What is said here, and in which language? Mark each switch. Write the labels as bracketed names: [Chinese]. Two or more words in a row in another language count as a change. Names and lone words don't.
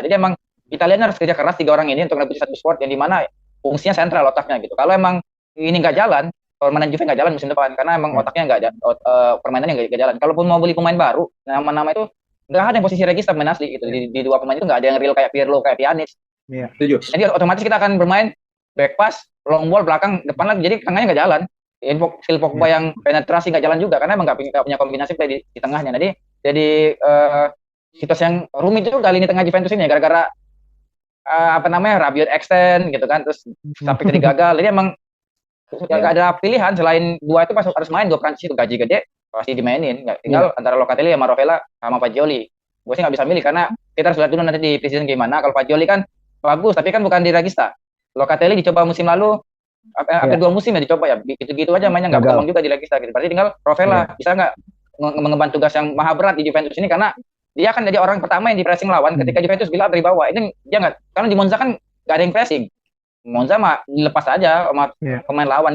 [Indonesian] Jadi emang Italian harus kerja keras 3 orang ini untuk ngerebut satu sport yang dimana fungsinya sentral otaknya gitu. Kalau emang ini nggak jalan, permainan Juve nggak jalan musim depan karena emang otaknya nggak ada, permainannya nggak jalan. Kalaupun mau beli pemain baru, nama-nama itu nggak ada yang posisi regista pemain asli gitu. Di 2 pemain itu nggak ada yang real kayak Pirlo, kayak Pjanic. Setuju. Jadi otomatis kita akan bermain [English] back pass, long ball [Indonesian] belakang depan lagi. Jadi tengahnya nggak jalan. Skill Pogba yang penetrasi nggak jalan juga karena emang nggak punya kombinasi play di tengahnya. Jadi situasi yang rumit juga kali ini tengah Juventus ini gara-gara Rabiot extend gitu kan, terus sampai jadi gagal. Jadi emang nggak ada pilihan selain 2 itu harus main 2 Prancis itu gaji gede pasti dimainin. Nggak tinggal antara Locatelli sama Rovella sama Fagioli. Gue sih nggak bisa milih karena kita harus lihat dulu nanti di preseason gimana. Kalau Fagioli kan bagus tapi kan bukan di Regista. Locatelli dicoba musim lalu, hampir 2 musim ya dicoba ya, gitu-gitu aja mainnya nggak berkembang juga di Regista gitu. Berarti tinggal Rovella bisa nggak mengemban tugas yang maha berat di Juventus ini, karena dia akan jadi orang pertama yang di pressing lawan ketika Juventus [English] build up [Indonesian] dari bawah. Ini dia nggak, karena di Monza kan nggak ada yang pressing. Monza mah dilepas aja sama pemain lawan.